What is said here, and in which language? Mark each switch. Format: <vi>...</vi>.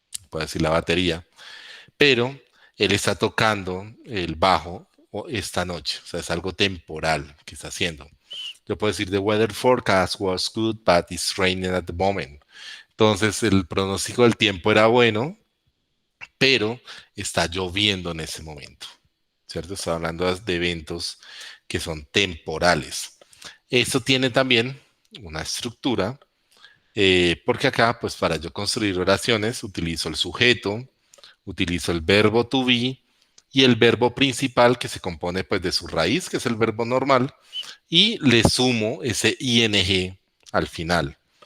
<es>Puedo decir la batería, pero él está tocando el bajo esta noche, o sea, es algo temporal que está haciendo. Yo puedo decir,</es> <en>the weather forecast was good, but it's raining at the moment.</en> <es>Entonces, el pronóstico del tiempo era bueno, pero está lloviendo en ese momento, ¿cierto? Estoy hablando de eventos que son temporales. Esto tiene también una estructura, porque acá, pues para yo construir oraciones, utilizo el sujeto, utilizo el verbo to be y el verbo principal que se compone pues de su raíz, que es el verbo normal, y le sumo ese ing al final.</es>